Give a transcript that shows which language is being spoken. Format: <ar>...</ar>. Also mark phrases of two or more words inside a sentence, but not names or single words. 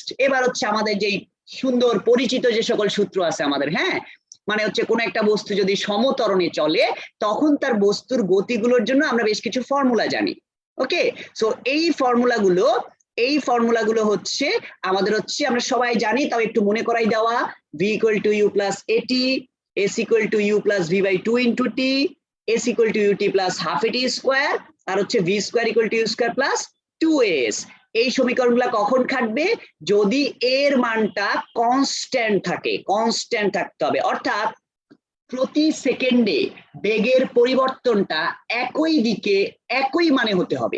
<bn>এবার হচ্ছে আমাদের যেই সুন্দর পরিচিত যে সকল সূত্র আছে আমাদের, হ্যাঁ, মানে হচ্ছে কোন একটা বস্তু যদি সমত্বরণে চলে তখন তার বস্তুর গতিগুলোর জন্য আমরা বেশ কিছু ফর্মুলা জানি।</bn> <en>okay, so</en> <bn>এই ফর্মুলাগুলো হচ্ছে আমাদের হচ্ছে আমরা সবাই জানি, তাও একটু মনে করাই দেওয়া। v = u + at, s = u + v/2 * t, s = ut + ½ at², আর হচ্ছে v² = u² + 2as। এই সমীকরণগুলো কখন খাটবে? যদি এর মানটা কনস্ট্যান্ট থাকে, কনস্ট্যান্ট থাকতে হবে, অর্থাৎ প্রতি সেকেন্ডে বেগের পরিবর্তনটা একই দিকে একই মানে হতে হবে।</bn>